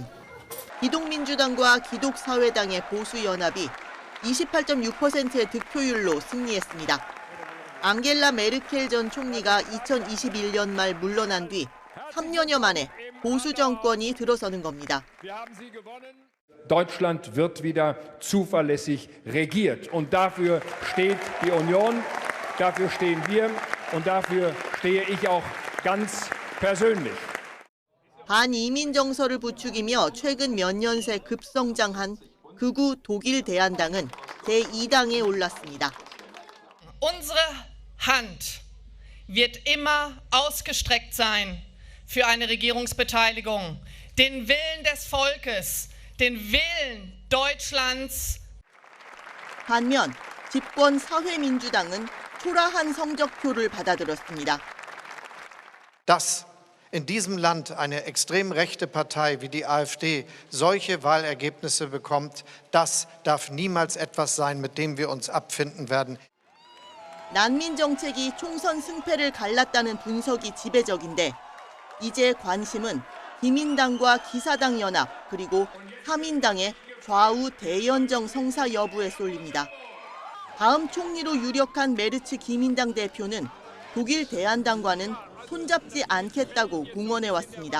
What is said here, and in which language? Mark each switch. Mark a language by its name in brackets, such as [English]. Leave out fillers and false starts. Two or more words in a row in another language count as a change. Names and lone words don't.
[Korean] 기독민주당과 기독사회당의 보수연합이 28.6%의 득표율로 승리했습니다. 앙겔라 메르켈 전 총리가 2021년 말 물러난 뒤 3년여 만에 보수 정권이 들어서는 겁니다. [German] Deutschland wird wieder zuverlässig regiert. Und dafür steht die Union, dafür stehen wir und dafür stehe ich auch ganz persönlich. [Korean] 반이민 정서를 부추기며 최근 몇 년 새 급성장한 극우 독일 대한당은 제2당에 올랐습니다. [German] Unsere Hand wird immer ausgestreckt sein für eine Regierungsbeteiligung, den Willen des Volkes, den Willen Deutschlands. [Korean] 반면 집권 사회민주당은 초라한 성적표를 받아들였습니다. [German] Dass in diesem Land eine extrem rechte Partei wie die AfD solche Wahlergebnisse bekommt, das darf niemals etwas sein, mit dem wir uns abfinden werden. [Korean] 난민 정책이 총선 승패를 갈랐다는 분석이 지배적인데 이제 관심은 기민당과 기사당 연합 그리고 사민당의 좌우 대연정 성사 여부에 쏠립니다. 다음 총리로 유력한 메르츠 기민당 대표는 독일 대한당과는 손잡지 않겠다고 공언해왔습니다.